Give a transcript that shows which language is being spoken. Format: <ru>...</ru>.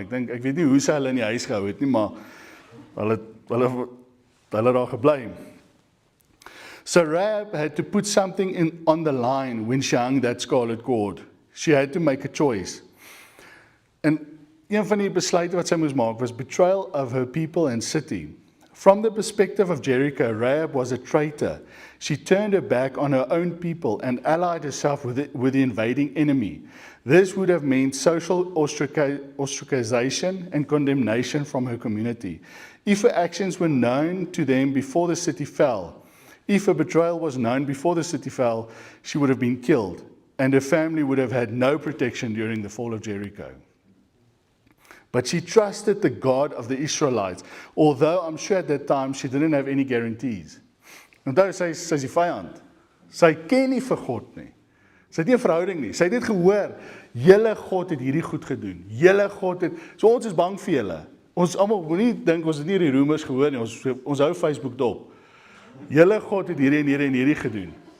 <af>Ek weet nie hoe sy hulle in die huis gehou het nie, maar hulle daar gebly.</af> <en>So Rahab had to put something on the line when she hung that scarlet cord. She had to make a choice.</en> <af>En een van die besluite wat sy moes maak was</af> <en>betrayal of her people and city. From the perspective of Jericho, Rahab was a traitor. She turned her back on her own people and allied herself with the invading enemy. This would have meant social ostracization and condemnation from her community. If her actions were known to them before the city fell, if her betrayal was known before the city fell, she would have been killed, and her family would have had no protection during the fall of Jericho. But she trusted the God of the Israelites, although I'm sure at that time she didn't have any guarantees.</en> <af>Onthou, sy is die vyand. Sy ken nie vir God nie. Sy het nie 'n verhouding nie. Sy het net gehoor, julle God het hierdie goed gedoen. Julle God het, so ons is bang vir julle. Ons almal moenie dink ons het nie die rumors gehoor nie. Ons hou Facebook dop. Julle God het hierdie en hierdie en hierdie gedoen.</af>